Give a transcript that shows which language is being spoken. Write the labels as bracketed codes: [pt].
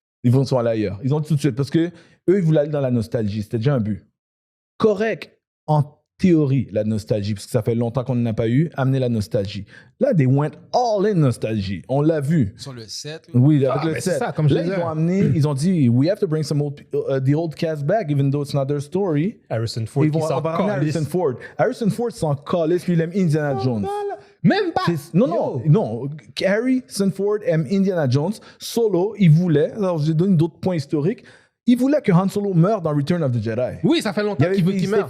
[fr] Ils vont aller ailleurs. Ils ont dit tout de suite parce que eux, ils voulaient aller dans la nostalgie. C'était déjà un but. Correct, en théorie, la nostalgie, parce que ça fait longtemps qu'on n'en a pas eu, amener la nostalgie. [en] Là, they went all in [fr] nostalgie. On l'a vu. Sur le 7. Oui, avec le 7. C'est ça, comme je disais. Ils ont dit, [en] we have to bring some the old cast back, even though it's not their story. [fr] Harrison Ford qui s'en calisse. Harrison Ford s'en calisse, lui, il aime Indiana Jones. Même pas. Non. Harrison Ford aime Indiana Jones. Solo, il voulait, alors je donne d'autres points historiques, il voulait que Han Solo meure dans Return of the Jedi. Oui, ça fait longtemps qu'il veut qu'il meure.